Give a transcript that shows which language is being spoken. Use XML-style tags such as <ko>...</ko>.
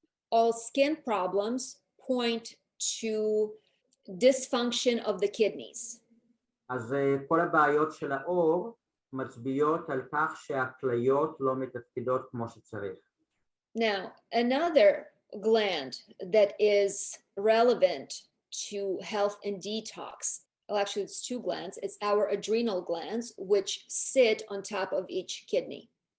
<en>All skin problems point to dysfunction of the kidneys.</en> <he>אז כל הבעיות של העור מצביעות על כך שהכליות לא מתפקדות כמו שצריך.</he> <en>Now, another gland that is relevant to health and detox, well, actually it's two glands, it's our adrenal glands, which sit on top of each kidney.</en>